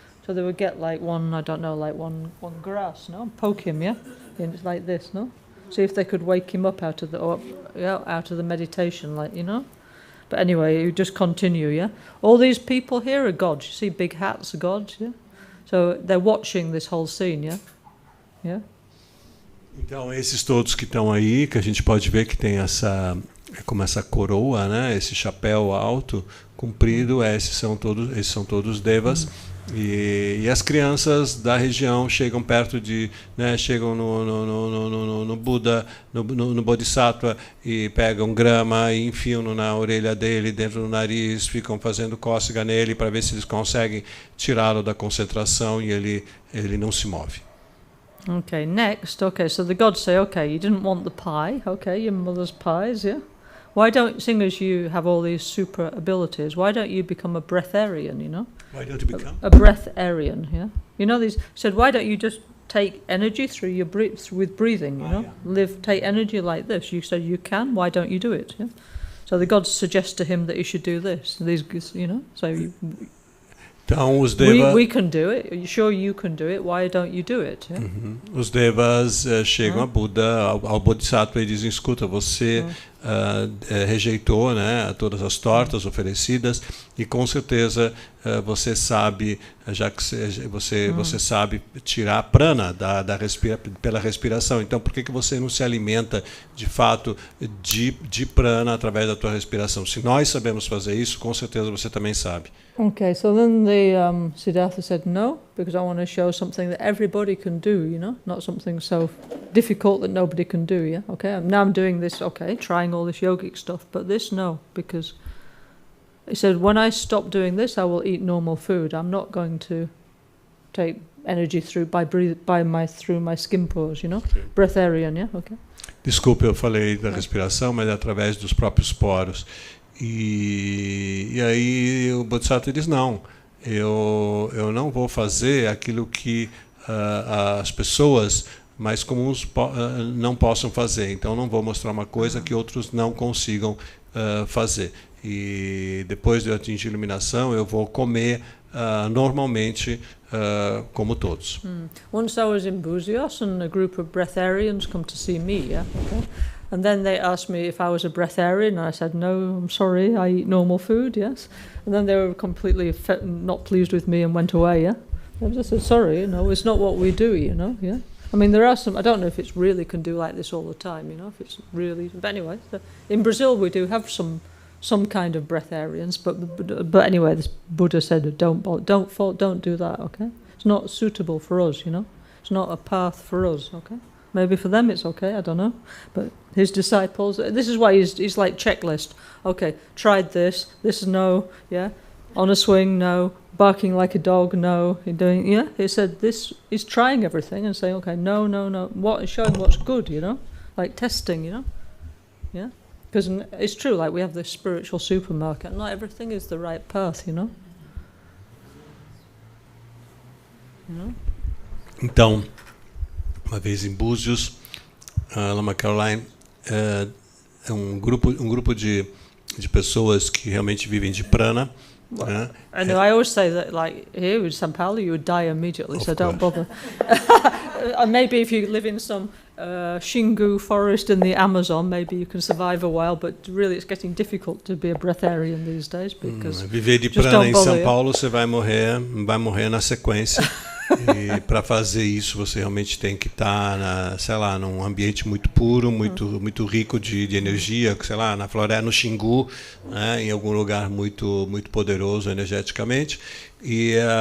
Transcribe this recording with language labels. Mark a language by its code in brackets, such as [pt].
[en] So they would get like one grass, no? Poke him, yeah? And it's like this, no? See if they could wake him up out of the meditation, But anyway, you just continue, yeah? All these people here are gods. You see big hats are gods, yeah? So they're watching this whole scene, yeah? Yeah? [pt] Então, esses todos que estão aí, que a gente pode ver que tem essa coroa, né? Esse chapéu alto, comprido, esses são todos devas. E as crianças da região chegam perto chegam no Buda, no Bodhisattva, e pegam grama e enfiam na orelha dele, dentro do nariz, ficam fazendo cócega nele para ver se eles conseguem tirá-lo da concentração, e ele não se move. [en] Okay, next. Okay, so the gods say, okay, you didn't want the pie. Okay, your mother's pies, yeah? Why don't, seeing as you have all these super abilities, why don't you become a breatharian, Why don't you become? A breatharian, yeah? These said, why don't you just take energy through your with breathing, Yeah. Take energy like this. You said you can, why don't you do it, yeah? So the gods suggest to him that he should do this. These, so [pt] Então, os devas... [en] We can do it. Are you sure you can do it? Why don't you do it? Yeah? [pt] Os devas chegam a Buda, ao Bodhisattva, e dizem, escuta, você rejeitou, né, todas as tortas oferecidas, e com certeza você sabe, já que você sabe tirar a prana pela respiração. Então, por que você não se alimenta de fato de prana através da tua respiração? Se nós sabemos fazer isso, com certeza você também sabe. [en] Okay, so then the Siddhartha said no, because I want to show something that everybody can do, not something so difficult that nobody can do, yeah? Okay, now I'm doing this, okay, trying all this yogic stuff, but this, no, because he said, when I stop doing this, I will eat normal food. I'm not going to take energy through my skin pores, Breatharian, yeah? Okay. Desculpe, eu falei da respiração, mas é através dos próprios poros. E aí o Bodhisattva diz, não, eu não vou fazer aquilo que as pessoas mais comuns não possam fazer. Então não vou mostrar uma coisa que outros não consigam fazer. E depois de eu atingir a iluminação, eu vou comer normalmente como todos. Once I was in Buzios and a group of breatharians come to see me, yeah? Okay. And then they asked me if I was a breatharian, and I said, no, I'm sorry, I eat normal food, yes. And then they were completely not pleased with me and went away, yeah. I just said, sorry, it's not what we do, yeah. I mean, there are some, I don't know if it's really can do like this all the time, if it's really, but anyway, in Brazil we do have some kind of breatharians, but anyway, this Buddha said, don't do that, okay. It's not suitable for us, It's not a path for us, okay. Maybe for them it's okay, I don't know. But his disciples, this is why he's like checklist. Okay, tried this is no, yeah. On a swing, no. Barking like a dog, no. He said this, he's trying everything and saying, okay, no. Showing what's good, like testing, yeah. Because it's true, like we have this spiritual supermarket, not everything is the right path, [pt] Então, uma vez em Búzios, Lama Caroline é um grupo de pessoas que realmente vivem de prana. [en] I know. I always say that, like here in São Paulo, you would die immediately, so don't bother. Maybe if you live in some Xingu forest in the Amazon, maybe you can survive a while. But really, it's getting difficult to be a breatharian these days because [pt] viver de prana em São Paulo, você vai morrer na sequência. E para fazer isso você realmente tem que estar num ambiente muito puro, muito rico de energia, na floresta, no Xingu, né, em algum lugar muito poderoso energeticamente. E